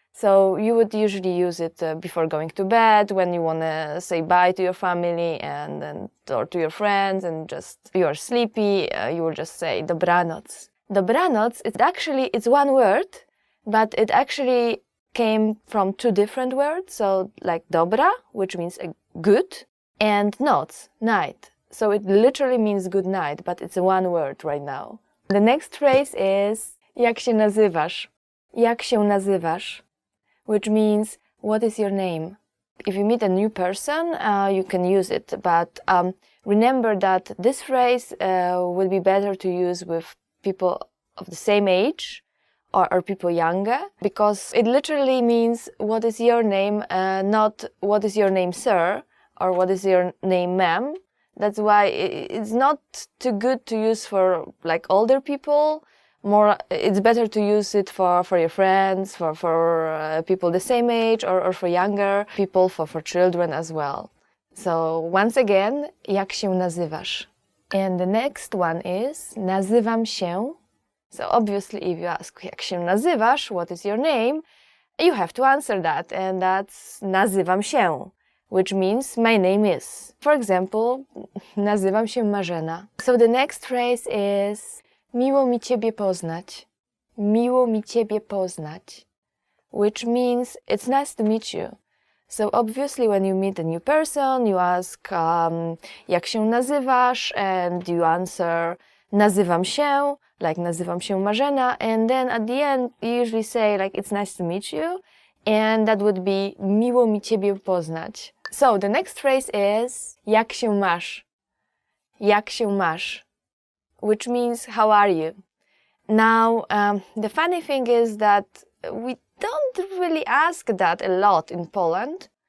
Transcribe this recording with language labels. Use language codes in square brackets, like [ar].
[en] So you would usually use it before going to bed, when you want to say bye to your family or to your friends and just you are sleepy, you will just say [pl] dobranoc. Dobranoc, [en] it's one word, but it actually came from two different words. So like [pl] dobra, [en] which means good, and [pl] noc, [en] night. So it literally means good night, but it's one word right now. The next phrase is [pl] jak się nazywasz? Jak się nazywasz? [en] Which means, what is your name? If you meet a new person, you can use it, but remember that this phrase would be better to use with people of the same age or people younger, because it literally means, what is your name, not what is your name, sir, or what is your name, ma'am. That's why it's not too good to use for like older people. It's better to use it for your friends, for people the same age, or for younger people, for children as well. So once again, [pl] jak się nazywasz? [en] And the next one is [pl] nazywam się. [en] So obviously if you ask [pl] jak się nazywasz, [en] what is your name, you have to answer that, and that's [pl] nazywam się, [en] which means my name is. For example, [pl] nazywam się [en] Marzena. So the next phrase is [pl] miło mi ciebie poznać. Miło mi ciebie poznać, [en] which means it's nice to meet you. So obviously when you meet a new person, you ask [pl] jak się nazywasz, [en] and you answer [pl] nazywam się, like nazywam się [en] Marzena, and then at the end you usually say like it's nice to meet you, and that would be [pl] miło mi ciebie poznać. [en] So the next phrase is [pl] jak się masz? Jak się masz? [en] Which means how are you? Now the funny thing is that we don't really ask that a lot in Poland.